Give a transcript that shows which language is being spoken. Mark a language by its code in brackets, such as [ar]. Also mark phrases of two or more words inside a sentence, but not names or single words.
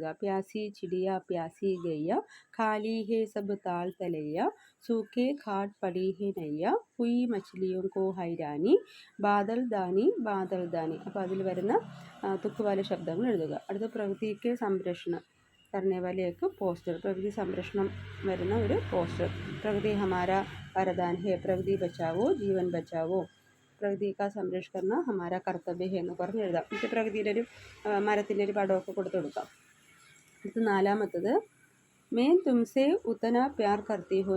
[hi] प्यासी चिड़िया प्यासी गैया, खाली है सब ताल तलैया, सूखे घाट पड़ी है नैया, हुई मछलियों को हैरानी, बादल दानी बादल दानी. [ml] അപ്പോൾ അതിൽ വരുന്ന തുക്കുവാല ശബ്ദങ്ങൾ എഴുതുക. അടുത്ത പ്രകൃതിക്ക് സംരക്ഷണം [hi] करने वाले एक [ml] പോസ്റ്റർ. പ്രകൃതി സംരക്ഷണം വരുന്ന ഒരു പോസ്റ്റർ. [hi] प्रकृति हमारा वरदान है. प्रकृति बचाओ जीवन बचाओ. प्रकृति का संरक्षण करना हमारा कर्तव्य है [ml] എന്ന് പറഞ്ഞ് എഴുതാം. ഇത് പ്രകൃതിയുടെ ഒരു മരത്തിൻ്റെ ഒരു പടമൊക്കെ കൊടുത്തു കൊടുക്കാം. [hi] അടുത്ത 4. मैं तुमसे उतना प्यार करती हो.